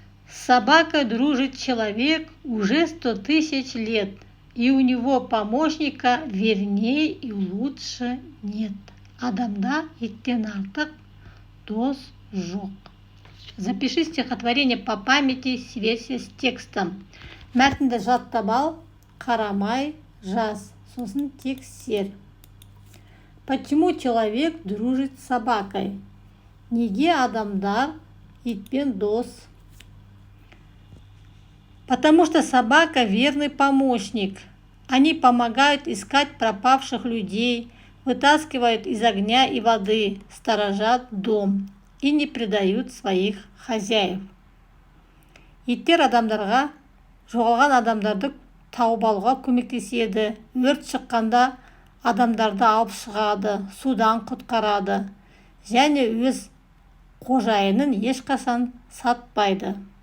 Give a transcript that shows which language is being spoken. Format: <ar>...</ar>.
<ru>С собакой дружит человек уже 100 тысяч лет, и у него помощника вернее и лучше нет.</ru> <kk>Адамда иттен артық дос жоқ.</kk> <ru>Запиши стихотворение по памяти, сверься с текстом.</ru> <kk>Мәтінді жаттап ал, қарамай жаз, сосын текст сер.</kk> <ru>Почему человек дружит с собакой?</ru> <kk>Неге адамдар итпен дос?</kk> <ru>Потому что собака верный помощник. Они помогают искать пропавших людей, вытаскивают из огня и воды, сторожат дом и не предают своих хозяев.</ru> <kk>Иттер адамдарға жоғалған адамдарды тауып алуға көмектеседі. Өрт шыққанда адамдарды алып шығады, судан құтқарады және өз қожайынын ешқашан сатпайды.</kk>